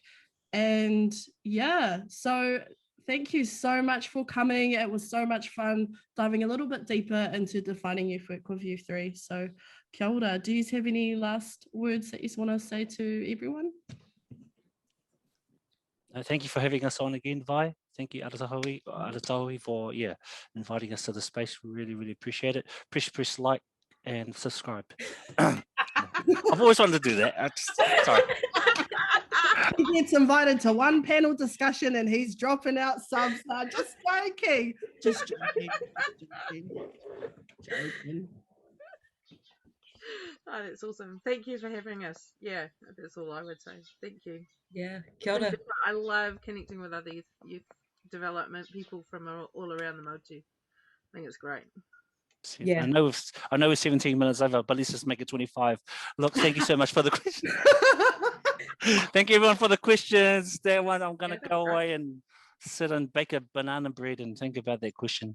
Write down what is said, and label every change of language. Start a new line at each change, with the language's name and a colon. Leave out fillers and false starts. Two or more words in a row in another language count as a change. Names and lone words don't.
English: And yeah, so thank you so much for coming. It was so much fun diving a little bit deeper into defining youth work with you three.
Māori: So kia ora.
English: Do you have any last words that you want to say to everyone? Thank you for having us on again, Vi. Thank you, Aratahui, for inviting us to the space. We really, really appreciate it. Press like and subscribe. I've always wanted to do that. Sorry. He gets invited to one panel discussion and he's dropping out subs. Just joking. Just joking. Oh, that's awesome. Thank you for having us. Yeah, that's all I would say. Thank you. Yeah,
Māori: kia ora.
English: I love connecting with other youth development people from all around the Motu. I think it's great. Yeah. I know we're 17 minutes over, but let's just make it 25. Look, thank you so much for the question. Thank you everyone for the questions. That one, I'm going to go away and sit and bake a banana bread and think about that question.